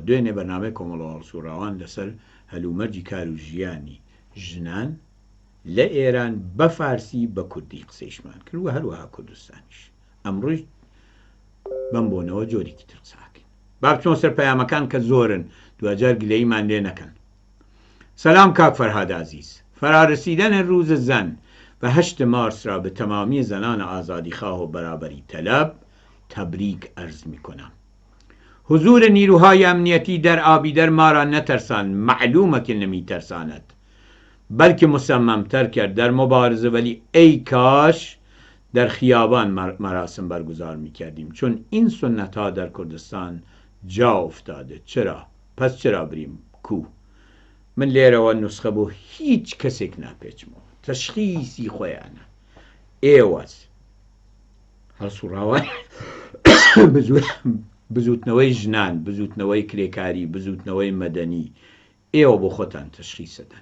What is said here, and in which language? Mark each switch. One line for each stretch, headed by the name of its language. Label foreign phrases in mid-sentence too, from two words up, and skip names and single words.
Central Kurdish: دوێنێ بەرنامەی کۆمەڵە هەڵسووڕاوان لەسەر هەلومەرجی کار و ژیانی ژنان لە ئێران بە فارسی بە کوردی قسەیشمان کرد و هەروەها کوردستانیش. ئەمڕۆژ بەم بۆنەوە جۆرێکی تر قساکەین. با بچۆن سەر پەیامەکان کە زۆرن دوجار گلەیمان لێ نەکەن. سلام کاک فەرهاد عزیز.
Persian: فرارسیدن روز زن و 8 مارس را به تمامی زنان آزادیخواه و برابری طلب تبریک عرض می کنم. حضور نیروهای امنیتی در آبیدر ما را نترسان، معلومه که نمی ترساند، بلکه مصممتر کرد در مبارزه. ولی ای کاش در خیابان مراسم برگزار می کردیم، چون این سنت ها در کردستان جا افتاده. چرا؟ پس چرا بریم کو؟
Central Kurdish: من لێرەوە نوسخە بۆ هیچ کەسێک ناپێچمەوە. تەشخیصی خۆیانە. ئێوەس هەڵسوڕاوان بزوتنەوەی ژنان، بزوتنەوەی کرێکاری، بزوتنەوەی مەدەنی، ئێوە بۆ خۆتان تەشخیصەدەن.